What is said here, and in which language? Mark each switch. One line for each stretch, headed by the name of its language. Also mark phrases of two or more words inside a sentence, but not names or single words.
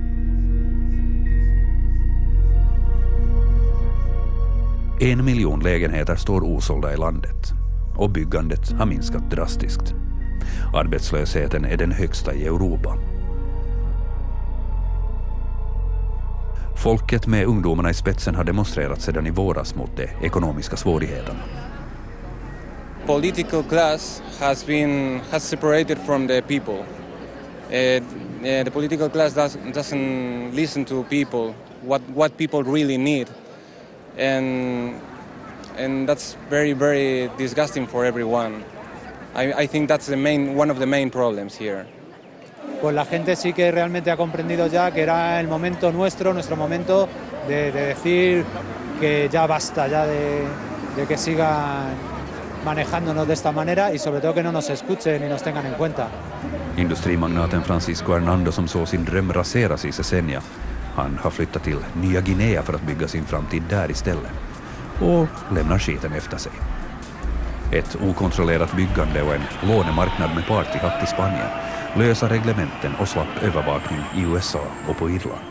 Swedish: En miljon lägenheter står osålda i landet och byggandet har minskat drastiskt. Arbetslösheten är den högsta i Europa. Folket med ungdomarna i spetsen har demonstrerat sedan i våras mot de ekonomiska svårigheterna.
English: Political class has separated from the people. The political class doesn't listen to people, what people really need, and that's very, very disgusting for everyone. I think that's one of the main problems here.
Spanish: Pues la gente sí que realmente ha comprendido ya que era el momento nuestro momento de decir que ya basta ya de que sigan manejándonos de esta manera y sobre todo que no nos escuchen y nos tengan en cuenta.
Swedish: Industrimagnaten Francisco Hernando som såg sin dröm raseras i Sesenja. Han har flyttat till Nya Guinea för att bygga sin framtid där istället. Och lämnar skiten efter sig. Ett okontrollerat byggande och en lånemarknad med partyhatt i Spanien, lösa reglementen och slapp övervakning i USA och på Irland.